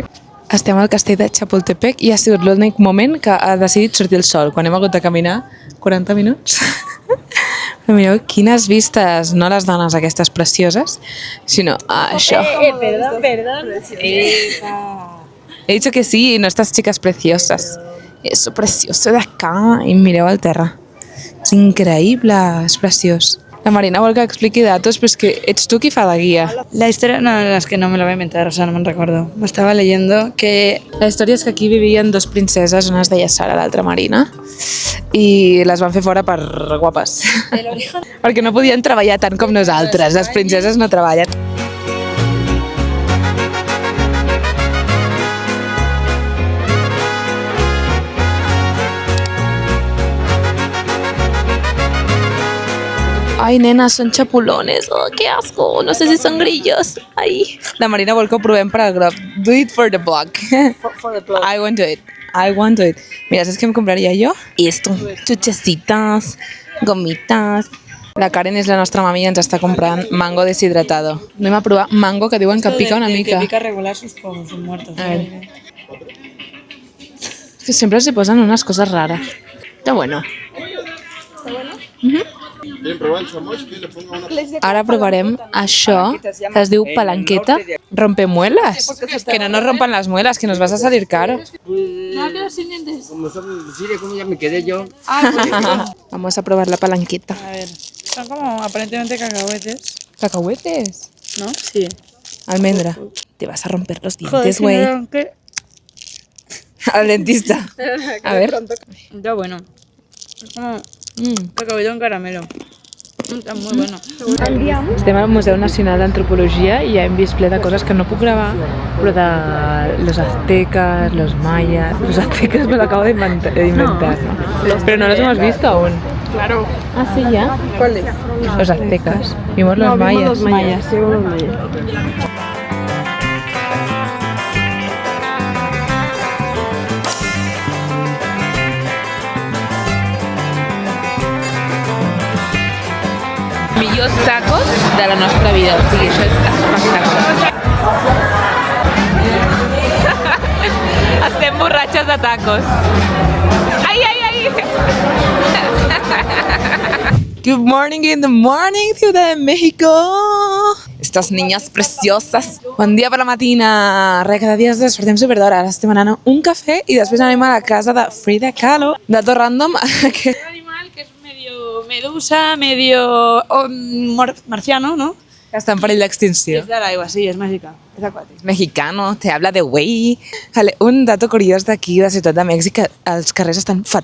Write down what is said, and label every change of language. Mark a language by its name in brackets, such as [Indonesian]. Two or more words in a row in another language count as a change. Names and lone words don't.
[Catalan] Estem al castell de Chapultepec i ha sigut l'únic moment que ha decidit sortir el sol, quan hem hagut de caminar 40 minuts. Però mireu quines vistes, no les dones aquestes precioses, sinó això. [Spanish] Perdón. He dicho que sí, no estas chicas preciosas. Eso precioso de acá. [Catalan] I mireu el terra. És increïble, és preciós. La Marina vol que expliqui datos, però és que ets tu qui fa de guia. [Spanish] La historia, no, es que no me lo voy a inventar, o sea, no me recuerdo. Me estaba leyendo que [Catalan] La història és que aquí vivien dos princeses, una es deia Sara, l'altra Marina, i les van fer fora per guapes. Perquè no podien treballar tant com nosaltres, les princeses no treballen. Ai, nena, són xapulones. Oh, [Spanish] que asco. No sé si són grillos. Ai. [Catalan] La Marina vol que ho provem per al grup. [English] Do it for the blog. for the blog. I want to do it. I want to do it. [Spanish] Mira, ¿sabes qué me compraría yo? Esto. Chuchecitas, gomitas. [Catalan] La Karen és la nostra mami i ens està comprant [Spanish] mango deshidratado. [Catalan] Anem a provar mango que diuen que pica una mica. [Spanish] Que pica regular sus muertos. A ver. Es que siempre se posan unas cosas raras. Está bueno. ¿Está bueno? [Catalan] Ara provarem això, que es diu palanqueta rompemuelas. [Spanish] Que no nos rompan las muelas, que nos vas a salir caro. Como mire cómo ya me quedé yo. Vamos a probar la palanqueta. A ver, son como aparentemente cacahuetes, ¿Cacahuetes? ¿no? Sí. Almendra. Te vas a romper los dientes, güey. Al dentista. A ver. Está bueno. Es como cacahuete en caramelo. Está muy bueno. [Catalan] Estem al Museu Nacional d'Antropologia i ja hem vist ple de coses que no puc gravar, però [Spanish] de los aztecas, los mayas... Los aztecas me lo acabo de inventar, ¿no? Pero no los hemos visto aún. Claro. Ah, sí, ya. ¿Cuáles? Los aztecas. Vimos los mayas. Sí, los mayas. [Catalan] Millors tacos de la nostra vida. O sigui, això és espectacular. Estem borratxes de tacos. Ai, ai, ai! [English] Good morning in the morning, [Spanish] Ciudad de México. Estas niñas preciosas. [Catalan] Bon dia per la matina. Cada dia ens despertem superdora. Ara estem anant a un cafè i després anem a la casa de Frida Kahlo. Dato random. Que [Spanish] Animal que es medio medusa, medio marciano, ¿no? [Catalan] està en perill d'extinció. [Spanish] Es del agua, sí, es mágica. Es acuática. Mexicano, te habla de güey. [Catalan] Vale, un dato curiós d'aquí, de Ciutat de Mèxic, que els carrers estan fatal.